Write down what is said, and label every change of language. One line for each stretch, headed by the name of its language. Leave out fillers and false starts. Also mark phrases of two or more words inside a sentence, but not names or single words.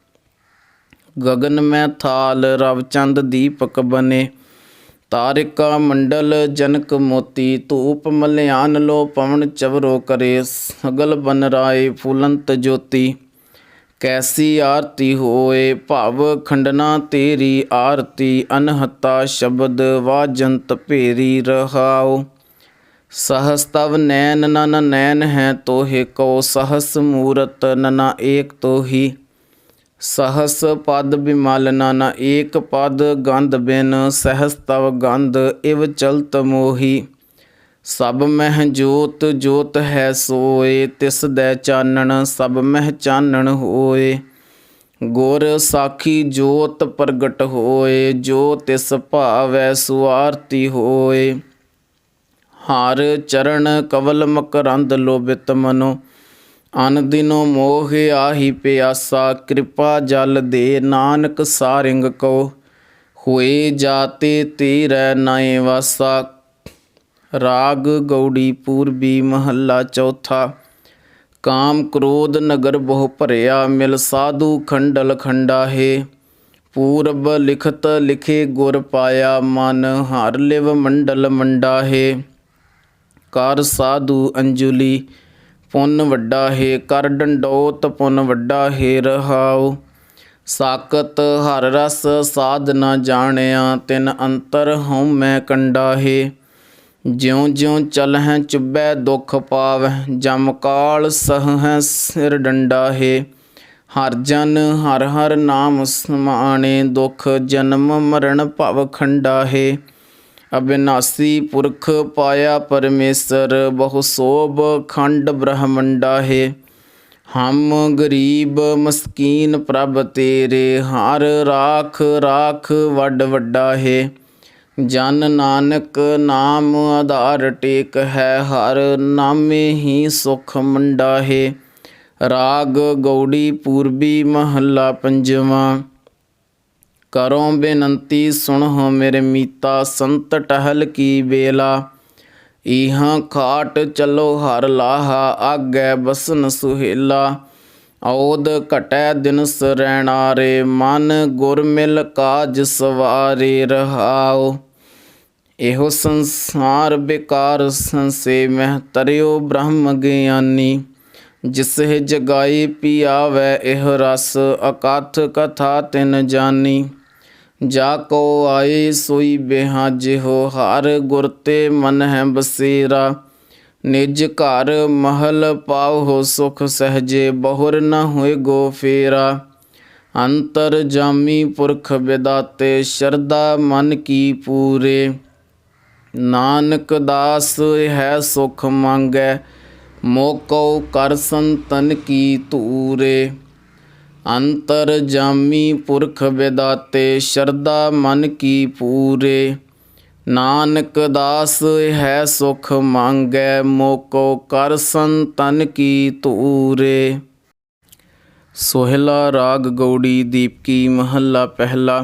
Punjabi: ਗਗਨ ਮੈਂ ਥਾਲ ਰਵਚੰਦ ਦੀਪਕ ਬਨੇ, ਤਾਰਿਕਾ ਮੰਡਲ ਜਨਕ ਮੋਤੀ। ਧੂਪ ਮਲਿਆਨ ਲੋ ਪਵਨ ਚਵਰੋ ਕਰੇ, ਸਗਲ ਬਨ ਰਾਏ ਫੁਲੰਤ ਜੋਤੀ। ਕੈਸੀ ਆਰਤੀ ਹੋਏ ਭਵ ਖੰਡਨਾ ਤੇਰੀ ਆਰਤੀ। ਅਨਹਤਾ ਸ਼ਬਦ ਵਾਜੰਤ ਭੇਰੀ ਰਹਾਉ। ਸਹਸ ਤਵ ਨੈਨ ਨਨ ਨੈਨ ਹੈ ਤੋਹੇ ਕੋ, ਸਹਸ ਮੂਰਤ ਨਨਾ ਏਕ ਤੋਹੀ। ਸਹਸ ਪਦ ਬਿਮਲ ਨਨ ਏਕ ਪਦ, ਗੰਧ ਬਿਨ ਸਹਸ ਤਵ ਗੰਧ ਇਵ ਚਲਤ ਮੋਹੀ। ਸਬ ਮਹ ਜੋਤ ਜੋਤ ਹੈ ਸੋਏ, ਤਿਸ ਦੈ ਚਾਨਣ ਸਬ ਮਹ ਚਾਨਣ ਹੋਏ। ਗੁਰ ਸਾਖੀ ਜੋਤ ਪ੍ਰਗਟ ਹੋਏ, ਜੋ ਤਿਸ ਭਾਵੈ ਸੁਆਰਤੀ ਹੋਏ। ਹਰ ਚਰਣ ਕਵਲ ਮਕਰੰਦ ਲੋਭਿਤ ਮਨੋ, ਅਨ ਦਿਨੋ ਮੋਹ ਆਹੀ ਪਿਆਸਾ। ਕ੍ਰਿਪਾ ਜਲ ਦੇ ਨਾਨਕ ਸਾਰਿੰਗ ਕੋ, ਹੁਏ ਜਾਤੇ ਤੇਰੈ ਨਏ ਵਾਸਾ। ਰਾਗ ਗੌੜੀ ਪੂਰਵੀ ਮਹਲਾ ਚੌਥਾ। ਕਾਮ ਕ੍ਰੋਧ ਨਗਰ ਬਹੁ ਭਰਿਆ, ਮਿਲ ਸਾਧੂ ਖੰਡਲ ਖੰਡਾਹੇ। ਪੂਰਬ ਲਿਖਤ ਲਿਖੇ ਗੁਰ ਪਾਇਆ, ਮਨ ਹਰ ਲਿਵ ਮੰਡਲ ਮੰਡਾਹੇ। ਕਰ ਸਾਧੂ ਅੰਜੁਲੀ ਪੁੰਨ ਵੱਡਾ ਹੈ, ਕਰ ਡੰਡੋਤ ਪੁੰਨ ਵੱਡਾ ਹੈ ਰਹਾਉ। ਸਾਕਤ ਹਰ ਰਸ ਸਾਧ ਨ ਜਾਣਿਆ, ਤਿਨ ਅੰਤਰ ਹੂੰ ਮੈਂ ਕੰਡਾ ਹੈ। ਜਿਉਂ ਜਿਉਂ ਚਲਹੈ ਚੁਭੈ ਦੁਖ ਪਾਵੈ, ਜਮ ਕਾਲ ਸਹੈ ਸਿਰ ਡੰਡਾ ਹੈ। ਹਰ ਜਨ ਹਰ ਹਰ ਨਾਮ ਸਮਾਣੇ, ਦੁਖ ਜਨਮ ਮਰਣ ਭਵ ਖੰਡਾ ਹੈ। ਅਵਿਨਾਸ਼ੀ ਪੁਰਖ ਪਾਇਆ ਪਰਮੇਸ਼ਵਰ, ਬਹੁ ਸੋਭ ਖੰਡ ਬ੍ਰਹਮੰਡਾ ਹੈ। ਹਮ ਗਰੀਬ ਮਸਕੀਨ ਪ੍ਰਭ ਤੇਰੇ, ਹਰ ਰਾਖ ਰਾਖ ਵਡ ਵੱਡਾ ਹੈ। ਜਨ ਨਾਨਕ ਨਾਮ ਆਧਾਰ ਟੇਕ ਹੈ, ਹਰ ਨਾਮੇ ਹੀ ਸੁਖ ਮੰਡਾ ਹੈ। ਰਾਗ ਗੌੜੀ ਪੂਰਵੀ ਮਹਲਾ ਪੰਜਵਾ। ਕਰੋ ਬੇਨੰਤੀ ਸੁਨਹੋ ਮੇਰੇ ਮੀਤਾ, ਸੰਤ ਟਹਲ ਕੀ ਬੇਲਾ। ਇਹਾਂ ਖਾਟ ਚਲੋ ਹਰ ਲਾਹਾ, ਆਗੇ ਬਸਨ ਸੁਹੇਲਾ। ਔਦ ਘਟੈ ਦਿਨ ਸਰੈਣਾਰੇ, ਮਨ ਗੁਰ ਮਿਲ ਕਾਜ ਸਵਾਰੇ ਰਹਾਓ। ਏਹੋ ਸੰਸਾਰ ਬੇਕਾਰ ਸੰਸੇ, ਮਹ ਤਰਿਓ ਬ੍ਰਹਮ ਗਿਆਨੀ। ਜਿਸੇ ਜਗਾਈ ਪਿਆਵੈ ਏਹ ਰਸ, ਅਕਥ ਕਥਾ ਤਿਨ ਜਾਨੀ। ਜਾਕੋ ਆਏ ਸੋਈ ਬੇਹਾਜੇ ਹੋ, ਹਰ ਗੁਰ ਤੇ ਮਨ ਹੈ ਬਸੇਰਾ। ਨਿਜ ਘਰ ਮਹਲ ਪਾਓ ਹੋ ਸੁਖ ਸਹਜੇ, ਬਹੁਰ ਨ ਹੋਏ ਗੋ ਫੇਰਾ। ਅੰਤਰ ਜਾਮੀ ਪੁਰਖ ਵਿਦਾਤੇ, ਸ਼ਰਧਾ ਮਨ ਕੀ ਪੂਰੇ। ਨਾਨਕ ਦਾਸ ਹੈ ਸੁਖ ਮਾਂਗੈ, ਮੋਕੋ ਕਰ ਸੰਤਨ ਕੀ ਤੂਰੇ। ਅੰਤਰ ਜਾਮੀ ਪੁਰਖ ਵਿਦਾਤੇ ਸ਼ਰਧਾ ਮਨ ਕੀ ਪੂਰੇ। ਨਾਨਕ ਦਾਸ ਹੈ ਸੁਖ ਮੰਗੈ ਮੋਕੋ ਕਰ ਸੰਤਨ ਕੀ ਧੂਰੇ। ਸੋਹਿਲਾ ਰਾਗ ਗੌੜੀ ਦੀਪਕੀ ਮਹੱਲਾ ਪਹਿਲਾ।